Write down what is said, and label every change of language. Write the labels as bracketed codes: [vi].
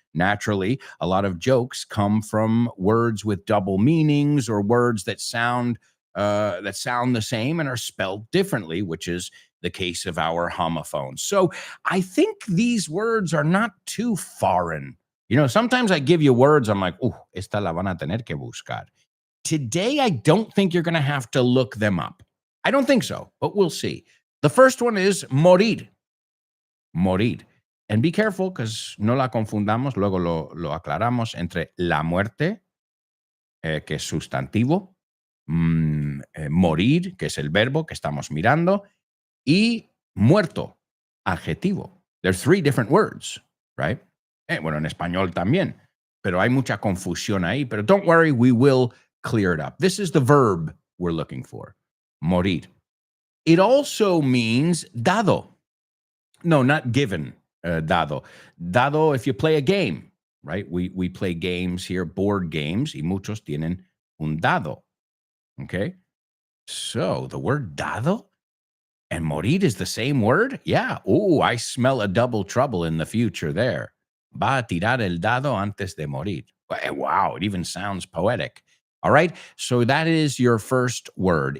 [en] Naturally, a lot of jokes come from words with double meanings or words that sound the same and are spelled differently, which is the case of our homophones. So I think these words are not too foreign. You know, sometimes I give you words, I'm like, [es] esta la van a tener que buscar. [en] Today, I don't think you're going to have to look them up. I don't think so, but we'll see. The first one is morir. Morir. And be careful, because [es] no la confundamos, luego lo aclaramos entre la muerte, que es sustantivo, morir, que es el verbo que estamos mirando, y muerto, adjetivo. [en] There's 3 different words, right? [es] Bueno, en español también, pero hay mucha confusión ahí. [en] Pero don't worry, we will clear it up. This is the verb we're looking for, morir. It also means dado. No, not given, dado. Dado if you play a game, right? We play games here, board games, [es] y muchos tienen un dado, [en] okay? So the word dado and morir is the same word? Yeah. I smell a double trouble in the future there. [es] Va a tirar el dado antes de morir. [en] Wow, it even sounds poetic. All right, so that is your first word.